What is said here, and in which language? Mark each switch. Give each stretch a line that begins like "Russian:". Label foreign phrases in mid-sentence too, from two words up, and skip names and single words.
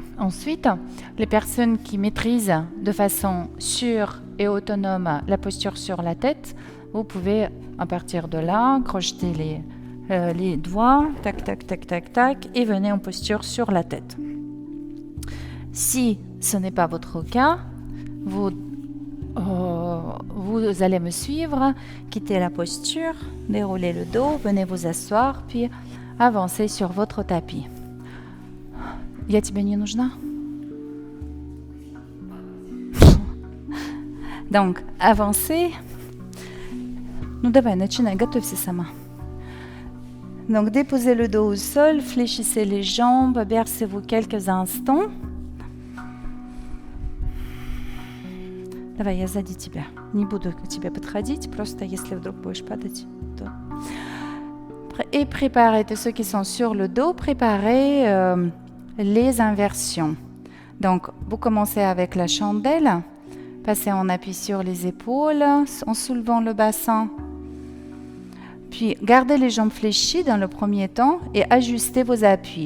French: Ensuite, les personnes qui maîtrisent de façon sûre et autonome la posture sur la tête, vous pouvez, à partir de là, crocheter les doigts, tac, tac, tac, tac, tac, et venez en posture sur la tête. Si ce n'est pas votre cas, vous allez me suivre, quittez la posture, déroulez le dos, venez vous asseoir, puis avancez sur votre tapis.
Russian: Я тебе не нужна?
French: Donc, avancez.
Russian: Ну давай, начинай, готовься сама.
French: Donc, déposez le dos au sol, fléchissez les jambes, bercez-vous quelques instants.
Russian: Давай, я сзади тебя. Не буду к тебе подходить, просто если вдруг будешь падать, то...
French: Et préparez, tous ceux qui sont sur le dos, préparez les inversions. Donc, vous commencez avec la chandelle, passez en appui sur les épaules, en soulevant le bassin. Puis, gardez les jambes fléchies dans le premier temps et ajustez vos appuis.